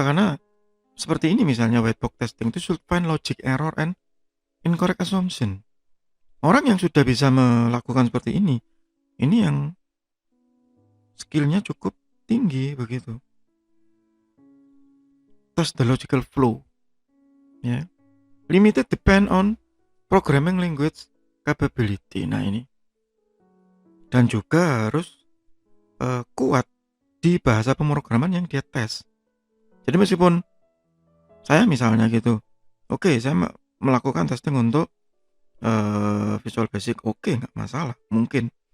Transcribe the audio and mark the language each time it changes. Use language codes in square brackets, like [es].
[id] Karena seperti ini misalnya [en] white box testing itu should find logic error and incorrect assumption. [id] Orang yang sudah bisa melakukan seperti ini yang skillnya cukup tinggi begitu. [en] Test the logical flow, ya. Limited depend on programming language capability. [id] Nah ini. Dan juga harus kuat di bahasa pemrograman yang dia tes. Jadi meskipun saya misalnya gitu, oke, saya melakukan testing untuk Visual Basic, oke, nggak masalah, mungkin.